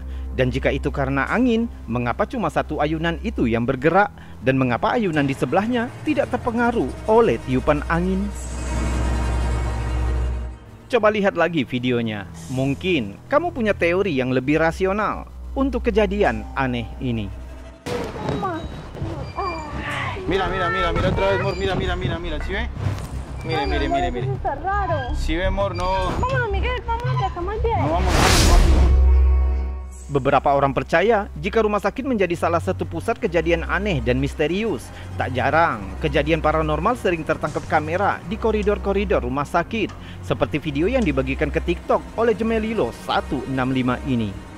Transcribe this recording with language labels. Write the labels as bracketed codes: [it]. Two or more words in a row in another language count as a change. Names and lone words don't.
[id] Dan jika itu karena angin, mengapa cuma satu ayunan itu yang bergerak? Dan mengapa ayunan di sebelahnya tidak terpengaruh oleh tiupan angin? Coba lihat lagi videonya. Mungkin kamu punya teori yang lebih rasional untuk kejadian aneh ini. [es] Mira otra vez, amor, mira, ¿sí ve? Mire. Está raro. ¿Sí ve, amor? No. Vámonos, Miguel, vámonos, que acá más bien. No, vámonos. [id] Beberapa orang percaya jika rumah sakit menjadi salah satu pusat kejadian aneh dan misterius. Tak jarang, kejadian paranormal sering tertangkap kamera di koridor-koridor rumah sakit, seperti video yang dibagikan ke TikTok oleh Gemelilo 165 ini.